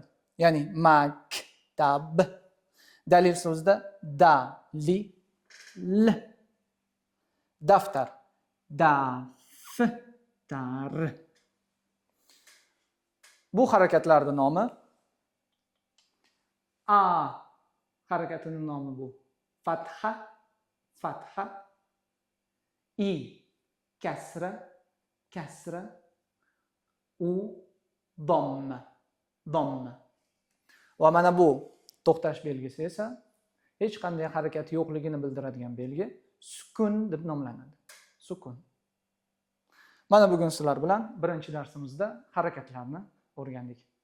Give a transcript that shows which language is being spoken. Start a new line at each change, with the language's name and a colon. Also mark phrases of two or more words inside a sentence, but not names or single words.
Uzbek: Ya'ni maktab. Dalil so'zida da, li, l. Daftar. Daftar. Bu harakatlarning nomi a harakatining nomi bu fatha, fatha. I kasra, kasra. U domma, domma. Va mana bu to'xtash belgisi esa hech qanday harakat yo'qligini bildiradigan belgi sukun deb nomlanadi. Sukun. Mana bugun sizlar bilan birinchi darsimizda harakatlarni o'rgandik.